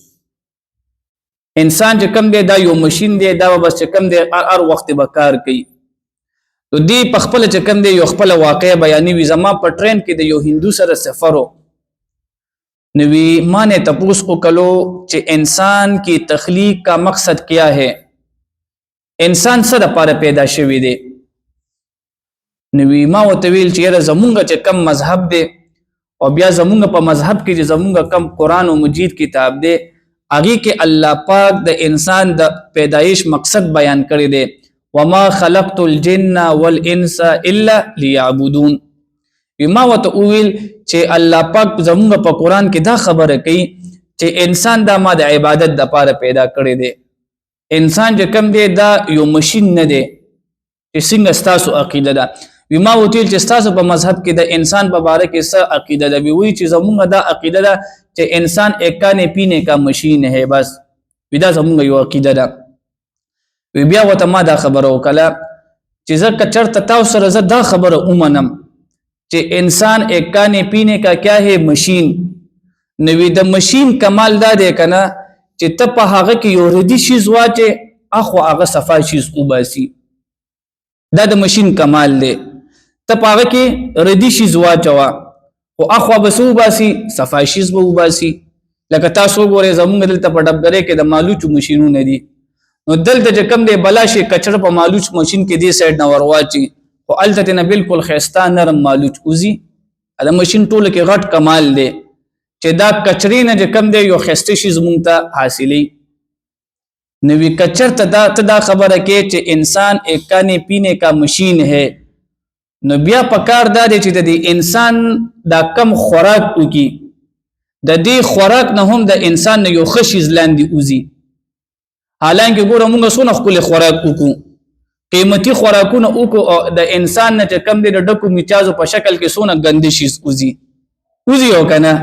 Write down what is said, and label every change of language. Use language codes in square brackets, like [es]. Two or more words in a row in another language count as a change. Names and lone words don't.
[ps] انسان چې کوم دی دا یو ماشین دی، دا بس چې کوم دی هر وخت به کار کوي. نو دی په خپل چې کوم دی یو خپل واقع بیانوي. زما په ټرین کې د یو هندو سره سفر و، نو ما نے تپوس وکړو چې [ur] انسان کی تخلیق کا مقصد کیا ہے، [ps] انسان څه لپاره پیدا شوی دی. نو ما ورته ویل چې یاره زمونږ چې کم مذهب دی او بیا زمونږ په مذهب کې چې زمونږ کم قرآن و مجید کتاب دی هغې کې الله پاک د انسان د پیدایش مقصد بیان کړی دی، [ar] وما خلقت الجن والانس الا ليعبدون. [ps] ما ورته وویل چې الله پاک زمونږ په قرآن کې دا خبره کوي چې انسان دا ما د عبادت دپاره پیدا کړی دی. انسان چې کوم دی دا یو مشین نه دی چې څنګه ستاسو عقیده ده. ما ورته ویل چې ستاسو په مذهب کې د انسان په باره کې څه عقیده ده؟ وایي چې زمونږ دا عقیده ده چې [ur] انسان ایک کھانے پینے کا مشین ہے بس. [ps] دا زمونږ یو عقیده ده. بیا ورته ما دا خبره وکړه چې زه که چېرته تاسو سره زه دا خبره ومنم چې [ur] انسان ایک کھانے پینے کا کیا ہے مشین، [ps] نو د مشین کمال دا دی که نه چې ته په هغه کې یو ردي شیز واچې اخو هغه صفا شیز وباسي. دا د مشین کمال دی. ته په هغه کې ردي شیز واچوه خو اخوا به څه وباسي؟ صفا شیز به وباسي. لکه تاسو وګورئ زمونږ دلته په ډبګرۍ کې د مالوچو مشینونه دي، نو دلته چې کوم دی بلا شي کچړه په مالوچ ماشین کې دې سایډ نه ورواچي خو هلته تېنه بلکل ښایسته نرم مالوچ وځي. د ماشین ټولو کې غټ کمال دی چې دا کچرې نه چې کوم دی یو ښایسته شیز مونږ ته حاصلوي. نو که چېرته ته دا خبره کې چې [ur] انسان ایک کھانے پینے کا مشین ہے، [ps] نو بیا پکار دا دی چې د دې انسان دا کم خوراک وکړي، د دې خوراک نه هم د انسان نه یو ښه شیز لاندې وځي. حالانکه ګوره مونږ څونه ښکلې خوراک وکړو، قیمتي خوراکونه وکړو، او د انسان نه چې کم دی د ډکو میچازو په شکل کې څونه ګنده شیز وځي او که نه.